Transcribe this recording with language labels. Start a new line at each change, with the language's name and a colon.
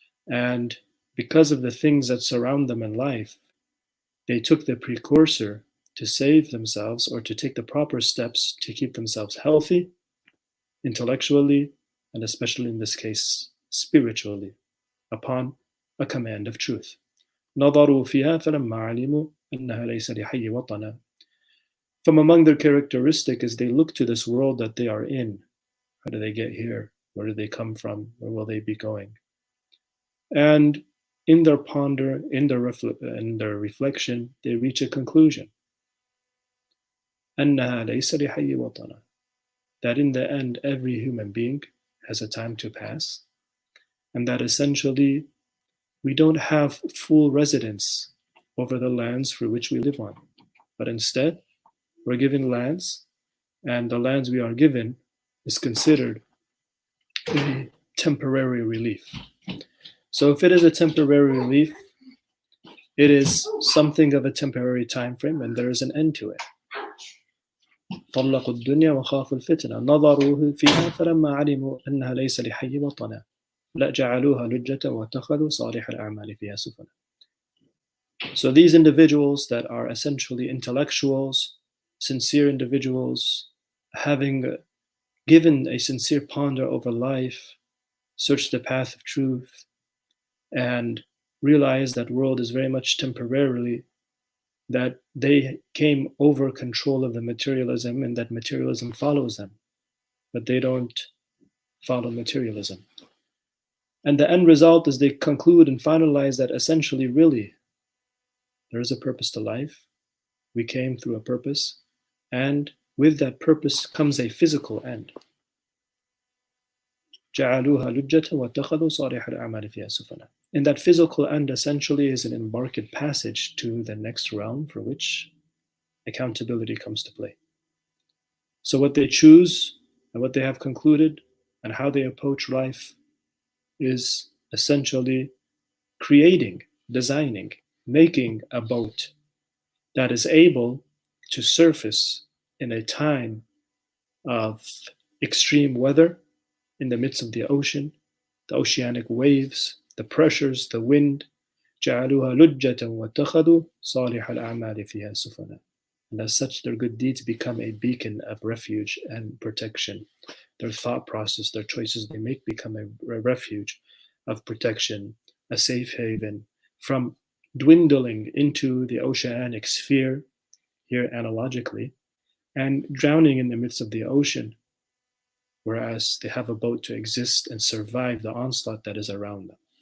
English: And because of the things that surround them in life, they took the precursor to save themselves or to take the proper steps to keep themselves healthy, intellectually, and especially in this case, spiritually, upon a command of truth.
Arabic: نظروا فيها فلما علموا أنها ليس لحي وطنا.
English: From among their characteristic is they look to this world that they are in. How do they get here? Where do they come from? Where will they be going? And in their ponder, in their reflection, they reach a conclusion.
Arabic: أنها ليس لحي وطنا.
English: That in the end, every human being has a time to pass, and that essentially we don't have full residence over the lands for which we live on, but instead we're given lands, and the lands we are given is considered a temporary relief. So if it is a temporary relief, it is something of a temporary time frame, and there is an end to it.
Arabic: طلقوا الدنيا وخافوا الفتنة نظروا فيها فلما علموا أنها ليس لحي وطنا لا جعلوها لجة واتخذوا صالح الأعمال فيها سفنا.
English: So these individuals that are essentially intellectuals, sincere individuals, having given a sincere ponder over life, search the path of truth, and realize that world is very much temporarily, that they came over control of the materialism and that materialism follows them, but they don't follow materialism. And the end result is they conclude and finalize that essentially, really, there is a purpose to life. We came through a purpose, and with that purpose comes a physical end.
Arabic: جعلوها لجة واتخذوا صالح الأعمال فيها سفنا.
English: And that physical end essentially is an embarked passage to the next realm for which accountability comes to play. So what they choose and what they have concluded and how they approach life is essentially creating, designing, making a boat that is able to surface in a time of extreme weather in the midst of the ocean, the oceanic waves, the pressures, the wind.
Arabic: جعلوها لجة واتخذوا صالح الأعمال فيها سفنا.
English: And as such, their good deeds become a beacon of refuge and protection. Their thought process, their choices they make become a refuge of protection, a safe haven from dwindling into the oceanic sphere, here analogically, and drowning in the midst of the ocean, whereas they have a boat to exist and survive the onslaught that is around them.